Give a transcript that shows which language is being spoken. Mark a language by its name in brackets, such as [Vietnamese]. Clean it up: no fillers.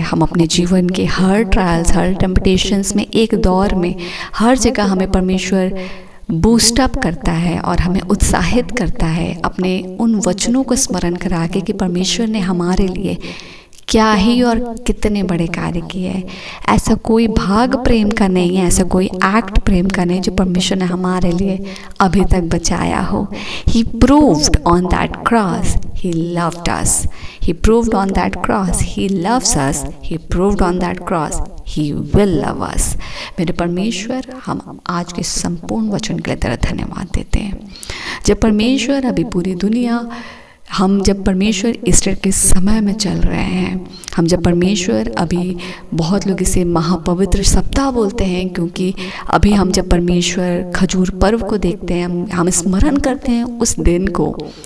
[Hindi] हम अपने जीवन के हर ट्रायल्स, हर टेम्पटेशंस में, एक दौर में, हर जगह हमें परमेश्वर बूस्टअप करता है और हमें उत्साहित करता है अपने उन वचनों को स्मरण करा के कि परमेश्वर ने हमारे लिए क्या ही और कितने बड़े कार्य किए हैं। ऐसा कोई भाग प्रेम का नहीं है, ऐसा कोई एक्ट प्रेम का नहीं जो परमेश्वर ने हमारे लिए अभी तक बचाया हो। [English] He proved on that cross He loved us. He proved on that cross He loves us. He proved on that cross He will love us. [Hindi] मेरे परमेश्वर, हम आज के संपूर्ण वचन के लिए तेरा धन्यवाद देते हैं। जब परमेश्वर अभी पूरी दुनिया, हम जब परमेश्वर ईस्टर के समय में चल रहे हैं, हम जब परमेश्वर अभी, बहुत लोग इसे महापवित्र सप्ताह बोलते हैं, क्योंकि अभी हम जब परमेश्वर खजूर पर्व को देखते हैं, हम स्मरण करते हैं उस दिन को।